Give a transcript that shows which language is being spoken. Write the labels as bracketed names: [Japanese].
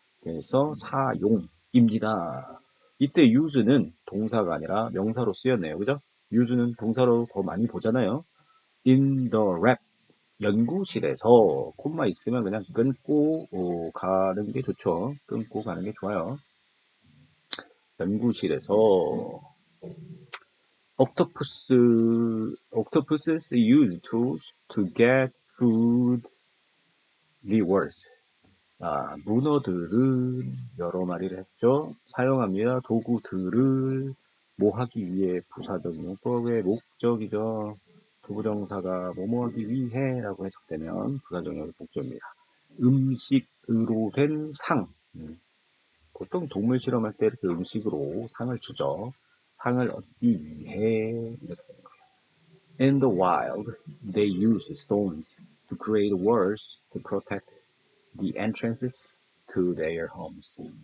[Korean] 그래서 사용입니다. 이때 use는 동사가 아니라 명사로 쓰였네요. 그죠? use는 동사로 더 많이 보잖아요. [English] in the lab [Korean] 연구실에서 콤마 있으면 그냥 끊고 가는 게 좋죠. 끊고 가는 게 좋아요. 연구실에서 [English] octopuses use tools to get food rewards. [Korean] 문어들은 여러 마리를 했죠. 사용합니다. 도구들을 뭐 하기 위해 부사적 용법의 목적이죠. 부정사가 뭐뭐 하기 위해 라고 해석되면 부사적 용법의 목적입니다. 음식으로 된 상. 보통 동물 실험할 때 이렇게 음식으로 상을 주죠. 상을 얻기 위해 이렇게 되는 거예요. [English] In the wild, they use stones to create walls to protect the entrances to their homes.